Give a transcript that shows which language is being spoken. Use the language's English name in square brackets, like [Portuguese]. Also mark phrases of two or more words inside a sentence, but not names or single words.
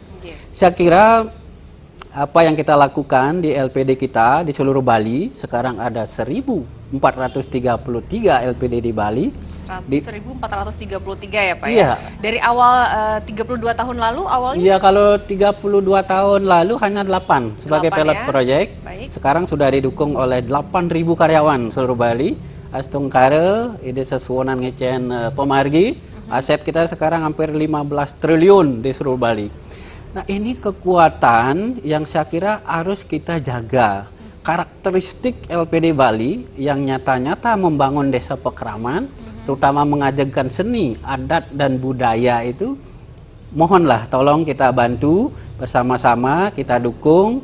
[Indonesian] Saya kira apa yang kita lakukan di LPD kita di seluruh Bali, sekarang ada 1.433 LPD di Bali. 1.433 ya Pak iya. ya? Dari awal 32 tahun lalu awalnya? Iya, kalau 32 tahun lalu hanya 8 sebagai [English] pilot project. [Indonesian] Sekarang sudah didukung oleh 8.000 karyawan seluruh Bali. [Balinese] Astungkare, ide sesuonan ngecen pemargi. [Indonesian] Aset kita sekarang hampir 15 triliun di seluruh Bali. Nah, ini kekuatan yang saya kira harus kita jaga. Karakteristik LPD Bali yang nyata-nyata membangun desa Pekraman, terutama mengajarkan seni, adat, dan budaya itu, mohonlah tolong kita bantu bersama-sama, kita dukung.